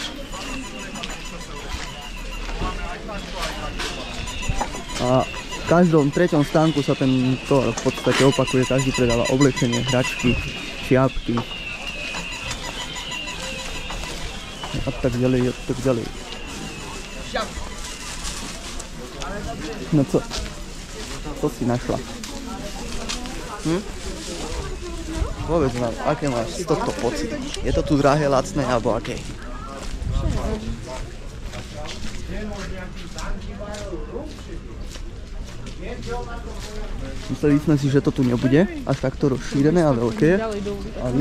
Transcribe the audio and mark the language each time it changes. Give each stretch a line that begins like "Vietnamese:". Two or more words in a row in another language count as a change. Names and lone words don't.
Slovak: A v každom treťom stánku sa ten tovar v podstate opakuje, každý predáva oblečenie, hračky, čiapky. A tak ďalej, a tak ďalej. No co? Co si našla? Povedz nám, aké máš z tohto pocit? Je to tu drahé, lacné, alebo aké? Mysleli sme si, že to tu nebude až takto rozšírené a veľké, ale...